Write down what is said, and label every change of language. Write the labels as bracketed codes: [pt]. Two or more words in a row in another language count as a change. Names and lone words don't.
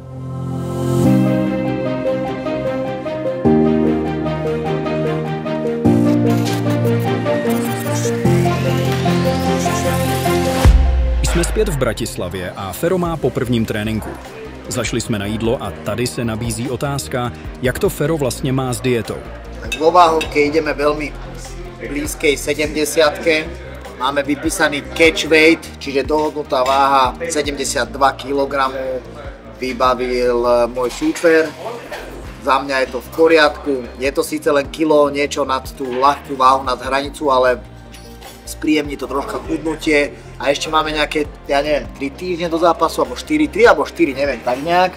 [cs] Jsme zpět v Bratislavě a Fero má po prvním tréninku. Zašli jsme na jídlo a tady se nabízí otázka, jak to Fero vlastně má s dietou. [sk] Vo váhovke ideme veľmi blízkej 70-ke. Máme vypísaný [en] catch weight, [sk] čiže dohodnutá váha 72 kg vybavil môj súper. Za mňa je to v poriadku. Je to síce len kilo, niečo nad tú ľahkú váhu, nad hranicu, ale spríjemní to troška chudnutie. A ešte máme nejaké, ja neviem, 3 týždne do zápasu, alebo 3 alebo 4, neviem, tak nejak.